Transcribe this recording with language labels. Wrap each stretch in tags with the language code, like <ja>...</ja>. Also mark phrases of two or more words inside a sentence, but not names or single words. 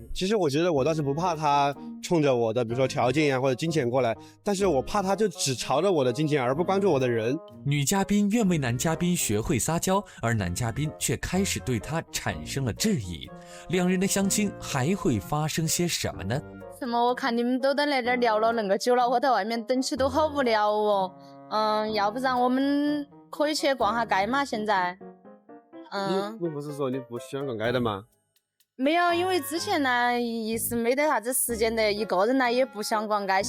<zh>其實我覺得我倒是不怕他衝着我的比如說條件呀或者金錢過來，但是我怕他就只朝着我的金錢而不關注我的人。女嘉賓願為男嘉賓學會撒嬌，而男嘉賓卻開始對他產生了質疑。兩人的相親還會發生些什麼呢？什麼？我看你們都在那兒聊了那麼久了，我在外面等起都好無聊哦。要不然我們可以去逛下街嘛？現在，你不是說你不喜歡逛街的嗎？沒有，因為之前呢一時沒得啥子時間的，一個人呢也不想逛街。</zh>